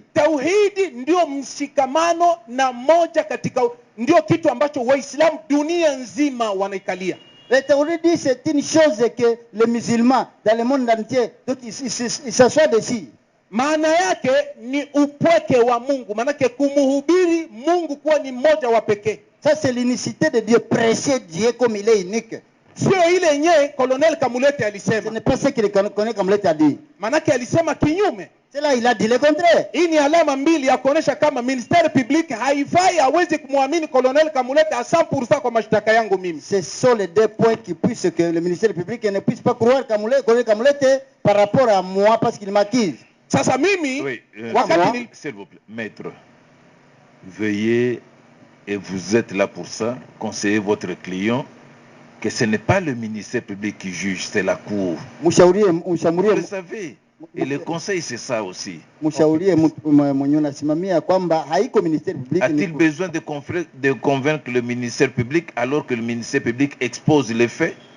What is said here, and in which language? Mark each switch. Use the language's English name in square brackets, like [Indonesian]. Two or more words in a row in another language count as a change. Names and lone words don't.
[Swahili] Tauhidi ndio mshikamano na moja katika ndio kitu ambacho Waislamu dunia nzima wanaikalia. [French] Le tauhidi c'est une chose que les musulmans dans le monde entier ils s'assoient dessus. [Swahili] Maana yake ni upweke wa Mungu, maana yake kumuhubiri Mungu kuwa ni mmoja wa pekee. [French] Ça c'est l'unicité de Dieu, prêcher Dieu comme il est unique. [Swahili] Sio ile yenyewe Colonel Kamulete alisema. [French] Ce n'est pas ce que le Colonel Kamulete a dit. [Swahili] Maana yake alisema kinyume. [French] C'est là il a dit le contraire. [Swahili] Hii ni alama mbili ya kuonesha kama [French] ministère public [Swahili] haifai hawezi kumwamini Colonel Kamulete à 100% kwa mashtaka yangu mimi. [French] Ce sont les deux points qui puissent que le ministère public ne puisse pas croire Colonel Kamulete par rapport à moi parce qu'il m'accuse. [Swahili] Sasa mimi [French] Oui, [Swahili] wakati [French] s'il vous plaît, maître, veuillez, et vous êtes là pour ça, conseiller votre client que ce n'est pas le ministère public qui juge, c'est la cour. Vous le savez. Et le conseil, c'est ça aussi. A-t-il besoin de convaincre le ministère public alors que le ministère public expose les faits?